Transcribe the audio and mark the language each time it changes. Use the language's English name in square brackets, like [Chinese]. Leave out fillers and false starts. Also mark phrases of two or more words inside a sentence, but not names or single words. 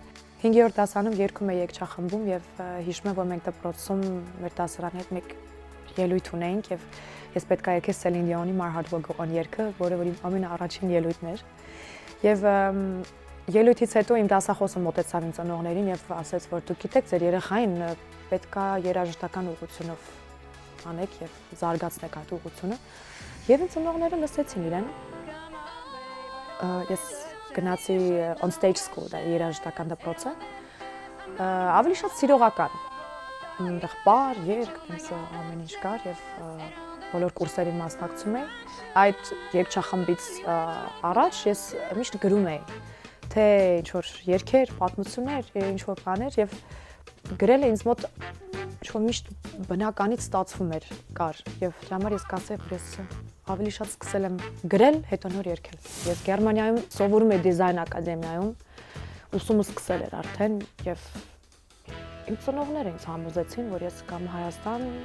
[Armenian] 5-րդ դասանում երգում էի երգչախմբում եւ հիշում եմ, որ մենք դպրոցում մեր դասարանի հետ մեկ ելույթ ունեինք եւ ես պետք է եկես Սելին Դիոնի [English] My Heart Will Go On [Armenian] երգը, որը որ իմ ամենաառաջին ելույթն էր։ Եվ ելույթից հետո իմ դասախոսը մոտեցավ իմ ծնողներին եւ ասաց, որ դուք գիտեք, ձեր երեխային պետք է երաժշտական ուղղությունով անեք եւ զարգացնեք այդ ուղղությունը։ Եվ իմ ծնողները լսեցին իրեն։ Ես գնացի [English] on stage school, [Armenian] դա երաժշտական դպրոցը։ Ավելի շատ սիրողական։ Այնտեղ բար, երգ, այնպես ամեն ինչ կար եւ բոլոր կուրսերին մասնակցում էի։ Այդ երգչախմբից առաջ ես միշտ գրում էի, թե ինչ որ երգեր, պատմություններ, ինչ որ բաներ եւ գրելը ինձ մոտ ինչ որ միշտ բնականից ստացվում էր կար եւ դրա համար ես կասեի, որ ես ավելի շատ սկսել եմ գրել, հետո նոր երգել։ Ես Գերմանիայում սովորում էի դիզայն ակադեմիայում, ուսումը սկսել էր արդեն եւ իմ ծնողները ինձ համոզեցին, որ ես կամ Հայաստան